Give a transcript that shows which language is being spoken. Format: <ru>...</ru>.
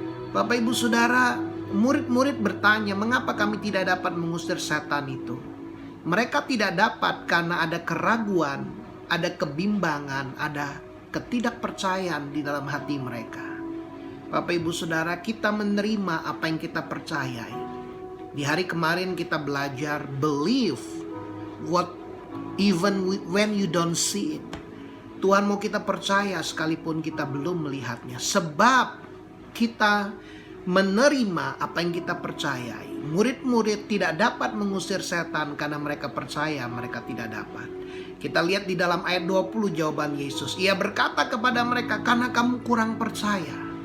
<id>Bapak Ibu Saudara, murid-murid bertanya, mengapa kami tidak dapat mengusir setan itu? Mereka tidak dapat karena ada keraguan, ada kebimbangan, ada ketidakpercayaan di dalam hati mereka. Bapak Ibu Saudara, kita menerima apa yang kita percayai. Di hari kemarin kita belajar</id> <en>believe what even when you don't see it.</en> <id>Tuhan mau kita percaya sekalipun kita belum melihatnya. Sebab kita menerima apa yang kita percayai. Murid-murid tidak dapat mengusir setan karena mereka percaya mereka tidak dapat. Kita lihat di dalam ayat 20 jawaban Yesus. Ia berkata kepada mereka, karena kamu kurang percaya.</id>